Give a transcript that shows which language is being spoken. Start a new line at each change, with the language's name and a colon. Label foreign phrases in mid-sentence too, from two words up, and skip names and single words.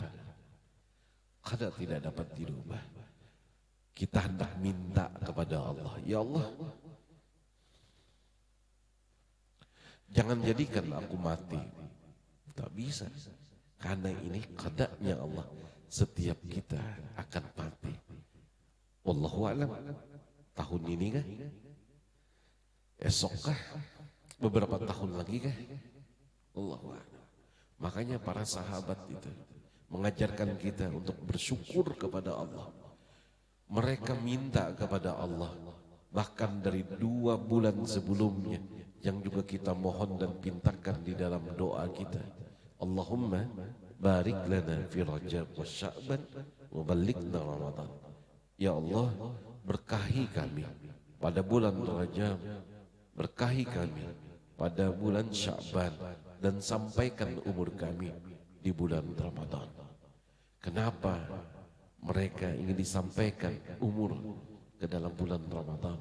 Indonesian: Qadar tidak dapat dirubah. Kita hendak minta kepada Allah, ya Allah, jangan jadikan aku mati. Tak bisa. Karena ini qadarnya Allah, setiap kita akan mati.
Arabic: والله أعلم.
Indonesian: Tahun ini kah? Esok kah? Beberapa tahun lagi kah?
Arabic: الله أعلم.
Indonesian: Makanya para sahabat itu mengajarkan kita untuk bersyukur kepada Allah. Mereka minta kepada Allah bahkan dari 2 bulan sebelumnya, yang juga kita mohon dan pintakan di dalam doa kita.
Arabic: اللهم بارك لنا في رجب وشعبان وبلغنا رمضان.
Indonesian: Ya Allah, berkahi kami pada bulan Rajab, berkahi kami pada bulan Sya'ban, dan sampaikan umur kami di bulan Ramadan. Kenapa mereka ingin disampaikan umur ke dalam bulan Ramadan?